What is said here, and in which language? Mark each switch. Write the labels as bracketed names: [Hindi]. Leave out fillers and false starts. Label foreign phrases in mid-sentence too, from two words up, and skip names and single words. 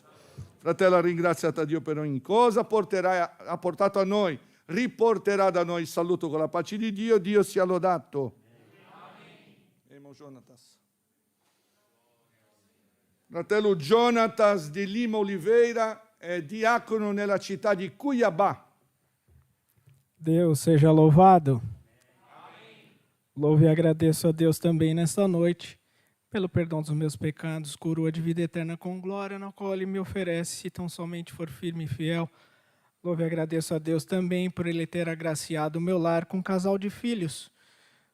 [Italian] Fratello, ha ringraziato a Dio per ogni cosa, ha portato a noi, riporterà da noi il saluto con la pace di Dio. Dio sia lodato. Fratello Jonatas di Lima Oliveira è diacono nella città di Cuiabá. [Portuguese] Deus seja louvado. Louvo e agradeço a Deus também nesta noite, pelo perdão dos meus pecados, coroa de vida eterna com glória, na qual Ele me oferece, se tão somente for firme e fiel. Louvo e agradeço a Deus também por Ele ter agraciado o meu lar com um casal de filhos.